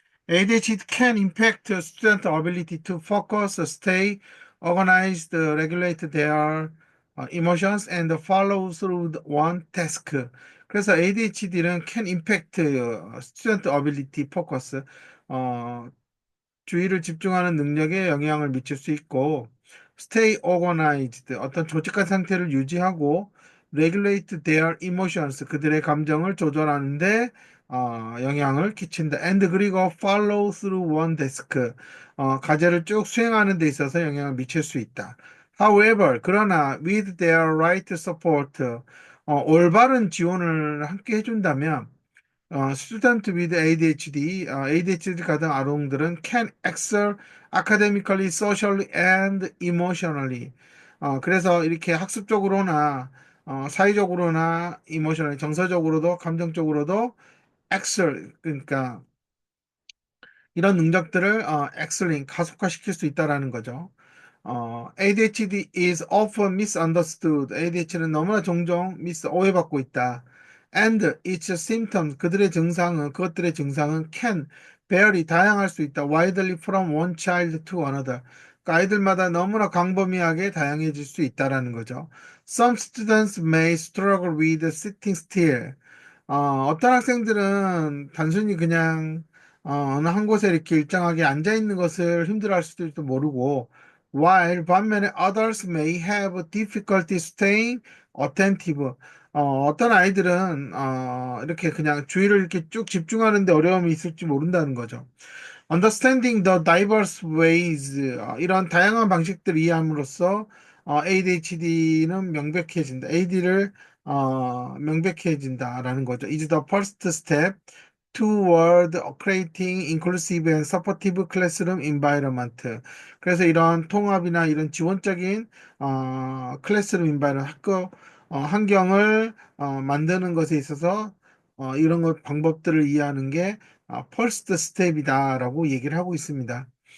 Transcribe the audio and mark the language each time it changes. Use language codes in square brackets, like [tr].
[en] ADHD can impact student ability to focus, stay organized, regulate their emotions, and follow through one task. [ko] 그래서 ADHD는 [en] can impact student ability, focus, [ko] 어, 주의를 집중하는 능력에 영향을 미칠 수 있고, [en] stay organized, [ko] 어떤 조직한 상태를 유지하고, [en] regulate their emotions, [ko] 그들의 감정을 조절하는데 영향을 끼친다. and 그리고 [en] follow through one task, [ko] 과제를 쭉 수행하는 데 있어서 영향을 미칠 수 있다. [en] However, [ko] 그러나 [en] with their right support, [ko] 올바른 지원을 함께 해준다면 [en] student with ADHD, [ko] ADHD 가진 아동들은 [en] can excel academically, socially, and emotionally. [ko] 그래서 이렇게 학습적으로나 사회적으로나 emotionally, 정서적으로도 감정적으로도 excel, 그러니까 이런 능력들을 excelling, 가속화시킬 수 있다라는 거죠. [en] ADHD is often misunderstood. [ko] ADHD는 너무나 종종 오해받고 있다. [en] And its symptoms, [ko] 그것들의 증상은 [en] can, vary, [ko] 다양할 수 있다. [en] Widely from one child to another. [ko] 그 아이들마다 너무나 광범위하게 다양해질 수 있다라는 거죠. [en] Some students may struggle with sitting still. [ko] 어떤 학생들은 단순히 그냥 어느 한 곳에 이렇게 일정하게 앉아 있는 것을 힘들어할 수도 모르고, [en] while [ko] 반면에 [en] others may have difficulty staying attentive. [ko] 어떤 아이들은 이렇게 그냥 주의를 이렇게 쭉 집중하는데 어려움이 있을지 모른다는 거죠. [en] Understanding the diverse ways, [ko] 이런 다양한 방식들을 이해함으로써 ADHD는 명백해진다. AD를 명백해진다라는 거죠. [en] Is the first step toward creating inclusive and supportive classroom environment. [ko] 그래서 이런 통합이나 이런 지원적인 클래스룸 인바이런 학교 환경을 만드는 것에 있어서 이런 것 방법들을 이해하는 게 first step이다라고 얘기를 하고 있습니다.